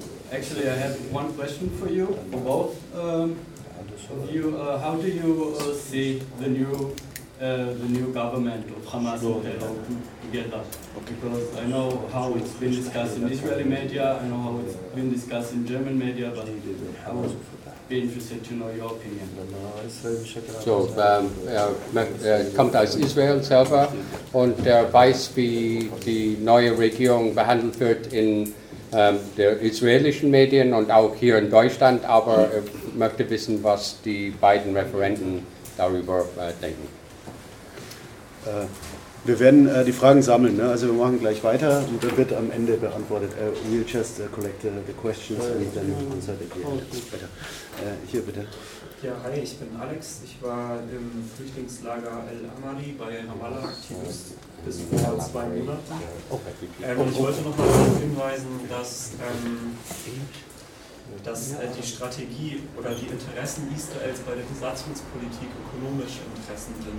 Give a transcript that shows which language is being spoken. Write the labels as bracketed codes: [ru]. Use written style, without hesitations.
[en] Actually, I have one question for you, for both. How do you see the new government of Hamas and Terror together? Because I know how it's been discussed in Israeli media. I know how it's been discussed in German media. But I was [de] So, er kommt aus Israel selber und er weiß, wie die neue Regierung behandelt wird in der israelischen Medien und auch hier in Deutschland, aber er möchte wissen, was die beiden Referenten darüber denken. Wir werden die Fragen sammeln, ne? Also wir machen gleich weiter und dann wird am Ende beantwortet. [en] We'll just collect the questions and then answer the questions. [de] Hier bitte. Ja, hi, ich bin Alex. Ich war im Flüchtlingslager Al-Amali bei Ramallah aktiv bis vor 2 Monaten. Ich wollte noch mal darauf hinweisen, dass die Strategie oder die Interessen Israels bei der Besatzungspolitik ökonomische Interessen sind.